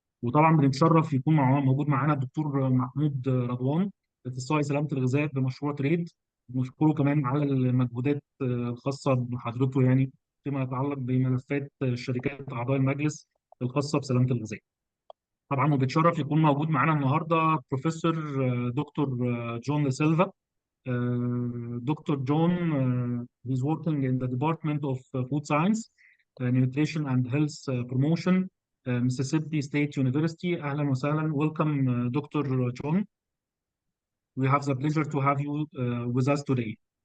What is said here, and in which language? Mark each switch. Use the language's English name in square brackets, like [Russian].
[Arabic] وطبعا بنتشرف يكون موجود معانا الدكتور محمود رضوان، اخصائي سلامة الغذاء بمشروع تريد. بنشكره كمان على المجهودات الخاصة بحضرته، يعني فيما يتعلق بملفات الشركات أعضاء المجلس الخاصة بسلامة الغذاء. طبعا وبتشرف يكون موجود معانا النهارده بروفيسور دكتور جون سيلفا. [English] Doctor John he's working in the Department of Food Science, Nutrition and Health Promotion, Mississippi State University. [Arabic] أهلا وسهلا. [English] Welcome doctor John. We have the pleasure to have you with us today.